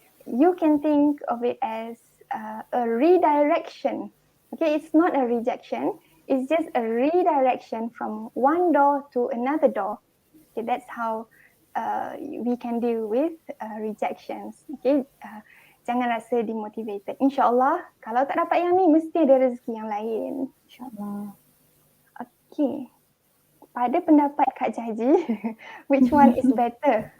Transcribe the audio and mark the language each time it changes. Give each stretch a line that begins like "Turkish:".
English: You can think of it as a redirection. Okay, it's not a rejection. It's just a redirection from one door to another door. Okay, that's how we can deal with rejections.
Malay: Okay, jangan rasa demotivated. InsyaAllah, kalau tak dapat yang ni, mesti ada rezeki yang lain. InsyaAllah. Okay. Pada pendapat
English: Kak Jaji, which one is better?